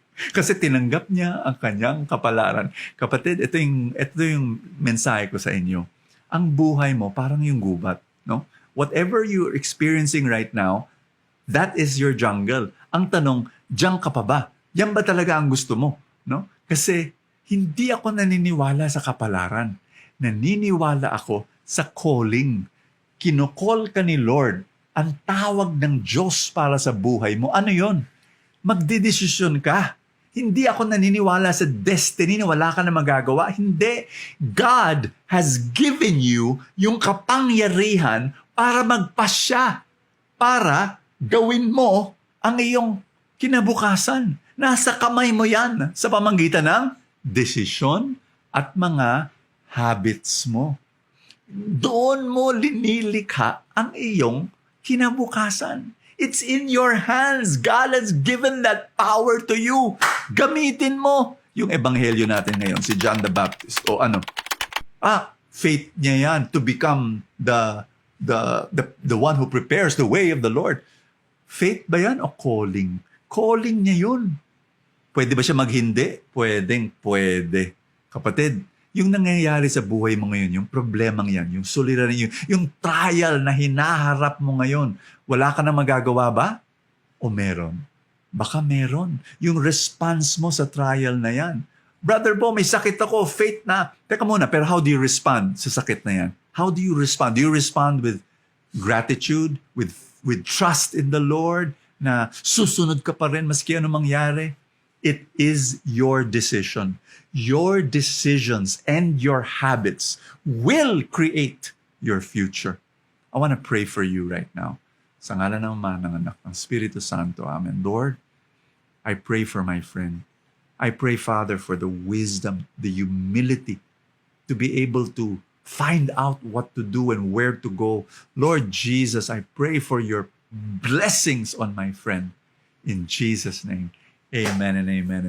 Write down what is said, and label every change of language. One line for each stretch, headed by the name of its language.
Filipino: Kasi tinanggap niya ang kanyang kapalaran. Kapatid, ito yung mensahe ko sa inyo. Ang buhay mo parang yung gubat, no?
English: Whatever you're experiencing right now, that is your jungle.
Filipino: Ang tanong, diyan ka pa ba? Yan ba talaga ang gusto mo, no? Kasi hindi ako naniniwala sa kapalaran. Naniniwala ako sa calling. Kinocall ka ni Lord. Ang tawag ng Diyos para sa buhay mo. Ano yon? Magdedesisyon ka. Hindi ako naniniwala sa destiny na wala ka na magagawa. Hindi.
English: God has given you
Filipino: yung kapangyarihan para magpasya. Para gawin mo ang iyong kinabukasan. Nasa kamay mo yan sa pamamagitan ng desisyon at mga habits mo. Doon mo linilikha ang iyong kinabukasan.
English: It's in your hands. God has given that power to you.
Filipino: Gamitin mo. Yung ebanghelyo natin ngayon,
English: si John the Baptist. Faith
Filipino: niya yan
English: to become the one who prepares the way of the Lord.
Filipino: Faith ba yan o calling? Calling niya yun. Pwede ba siya maghindi? Pwede. Kapatid, yung nangyayari sa buhay mo ngayon, yung problemang yan, yung suliranin, yung trial na hinaharap mo ngayon, wala ka na magagawa ba? O meron? Baka meron. Yung response mo sa trial na yan. Brother Bo, may sakit ako, faith na.
English: Teka muna, pero how do you respond
Filipino: sa sakit na yan?
English: How do you respond? Do you respond with gratitude, with trust in the Lord,
Filipino: na susunod ka pa rin maski ano mangyari?
English: It is your decision. Your decisions and your habits will create your future. I want to pray for you right now.
Filipino: Sa ngalan ng Ama, ng Anak, ng Espiritu Santo. Amen.
English: Lord, I pray for my friend. I pray, Father, for the wisdom, the humility to be able to find out what to do and where to go. Lord Jesus, I pray for your blessings on my friend. In Jesus' name. Amen and amen.